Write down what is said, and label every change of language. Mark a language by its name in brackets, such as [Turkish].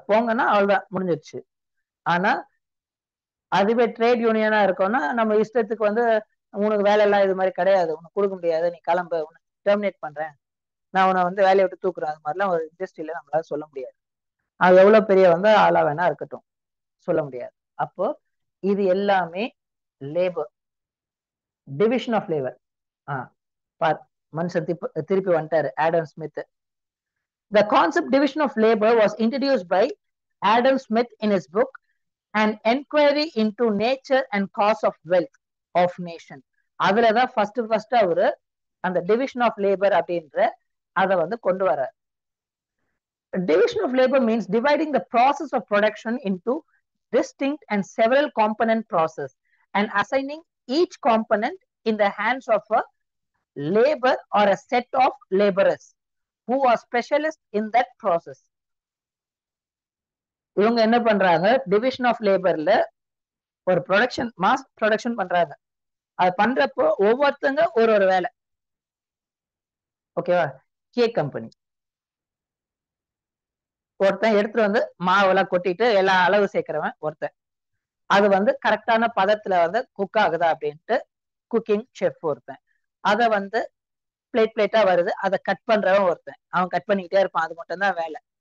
[Tamil] போங்கன்னா அவ்வளவுதான், முடிஞ்சிருச்சு. ஆனா அதுவே ட்ரேட் யூனியனா இருக்கோம்னா நம்ம இஷ்டத்துக்கு வந்து உனக்கு வேலை எல்லாம் இது மாதிரி கிடையாது, உனக்கு கொடுக்க முடியாது, நீ கிளம்ப, உனக்கு டெர்மினேட் பண்றேன், நான் உன்னை வந்து வேலையை விட்டு தூக்குறேன், அது மாதிரிலாம் ஒரு இண்டஸ்ட்ரியில நம்மளால சொல்ல முடியாது. அது எவ்வளவு பெரிய வந்து ஆளா வேணா இருக்கட்டும், சொல்ல முடியாது. அப்போ இது எல்லாமே லேபர், டிவிஷன் ஆஃப் லேபர். மனுஷன் திருப்பி வந்துட்டாரு, Adam Smith. [English] The concept division of labor was introduced by Adam Smith in his book An Enquiry into Nature and Cause of Wealth of Nation. [Tamil] அதுலதான் ஃபர்ஸ்ட் அவரு அந்த டிவிஷன் ஆஃப் லேபர் அப்படின்ற அதை வந்து கொண்டு வர. [English] Division of labor means dividing the process of production into distinct and several component process and assigning each component in the hands of a labor or a set of laborers who are specialists in that process. [Tamil] இவங்க என்ன பண்றாங்க, division of லேபர்ல ஒரு production, mass production பண்றாங்க. அது பண்றப்போ ஒவ்வொருத்தங்க ஒரு வேலை. ஓகேவா? கேக் கம்பெனி ஒருத்தன் எடுத்துட்டு வந்து மாவெல்லாம் கொட்டிட்டு எல்லா அளவு சேர்க்கிறவன் ஒருத்தன், அது வந்து கரெக்டான பதத்துல வந்து குக் ஆகுதா அப்படின்ட்டு குக்கிங் செஃப் ஒருத்தன், அதை வந்து பிளேட்டா வருது, அதை கட் பண்றவன் ஒருத்தன், அவன் கட் பண்ணிக்கிட்டே இருப்பான், அது மட்டும் தான் வேலை.